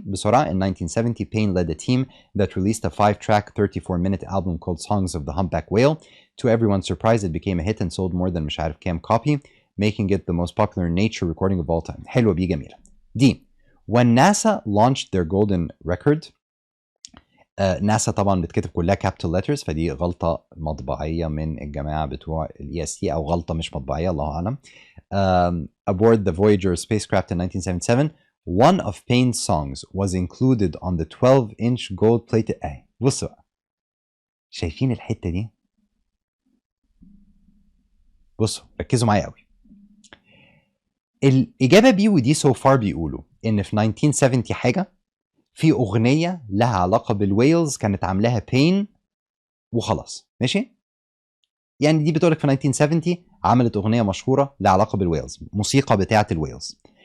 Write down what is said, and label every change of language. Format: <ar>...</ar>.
<en>بسرعه in 1970 Payne led a team that released a 5-track 34-minute album called Songs of the Humpback Whale. To everyone's surprise it became a hit and sold more than</en> <ar>مش عارف كام</ar> <en>copy, making it the most popular nature recording of all time.</en> <ar>حلوه بي جميله. D.</ar> <en>When NASA launched their golden record,</en> <ar>ناسا طبعا بتكتب كلها capital letters، فدي غلطة مطبعية من الجماعة بتوع EST أو غلطة مش مطبعية الله أعلم.</ar> <en>Aboard the Voyager spacecraft in 1977 one of Payne's songs was included on the 12-inch gold-plated</en> <ar>بصوا بقى، شايفين الحتة دي؟ بصوا ركزوا معايا قوي. الإجابة بي ودي so far بيقولوا إن في 1970 حاجة في أغنية لها علاقة بالويلز كانت عاملاها بين وخلاص، ماشي؟ يعني دي بتقولك في 1970 عملت أغنية مشهورة لها علاقة بالويلز، موسيقى بتاعة الويلز.</ar>